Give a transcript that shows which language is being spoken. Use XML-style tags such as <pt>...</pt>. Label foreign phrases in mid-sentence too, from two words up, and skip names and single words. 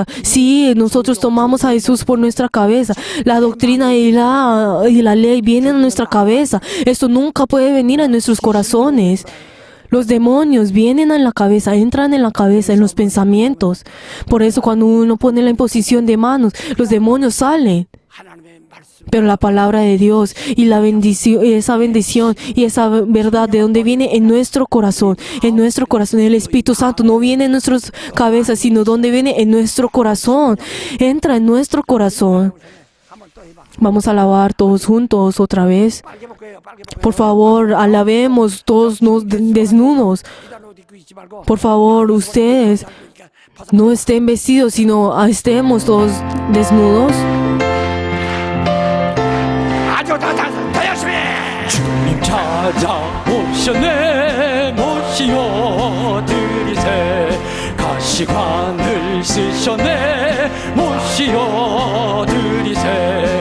<es>Sí, nosotros tomamos a Jesús por nuestra cabeza. La doctrina y la ley vienen a nuestra cabeza. Esto nunca puede venir a nuestros corazones. Los demonios vienen a la cabeza, entran en la cabeza, en los pensamientos. Por eso cuando uno pone la imposición de manos, los demonios salen.</es> <ko>하나님의 말씀</ko> <es>Pero la palabra de Dios y la bendición, esa bendición y esa verdad, ¿de dónde viene? En nuestro corazón. En nuestro corazón. El Espíritu Santo no viene en nuestras cabezas, sino donde viene en nuestro corazón. Entra en nuestro corazón.</es> <ko>한번 또 해봐.</ko> <es>Vamos a alabar todos juntos otra vez.</es> <ko>빨개 볼 거예요. 빨개 볼</ko> <es>Por favor, alabemos todos desnudos.</es> <ko>비단 옷 입고 있지 말고</ko> <es>Por favor, ustedes</es> <ko>그러니까 벗어.</ko> <es>no estén vestidos, sino estemos todos desnudos.</es> <ko>아주 더 열심히. 주님 찾아오셨네. 모시어 드리세. 가시관을 쓰셨네. 모시어 드리세.</ko>